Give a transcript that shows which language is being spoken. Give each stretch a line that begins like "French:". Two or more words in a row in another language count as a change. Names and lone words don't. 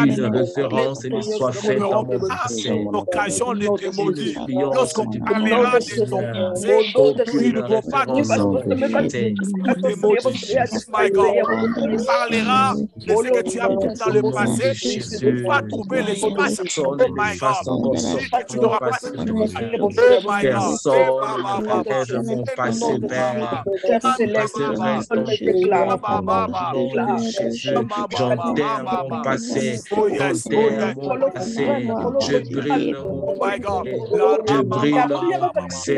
French: de référence et ne soit faite dans mon passé. L'occasion de te maudire. Lorsqu'on parlera de ton passé, ils ne vont pas te maudire.
English: My God.
French: On parlera de ce que tu as fait dans le passé. Tu vas trouver l'espace.
English: Oh my God.
French: Tu n'auras pas de
English: oh my God.
French: Personne ne mon passé, Père. J'enterre mon passé. J'enterre mon passé. Je brûle mon passé.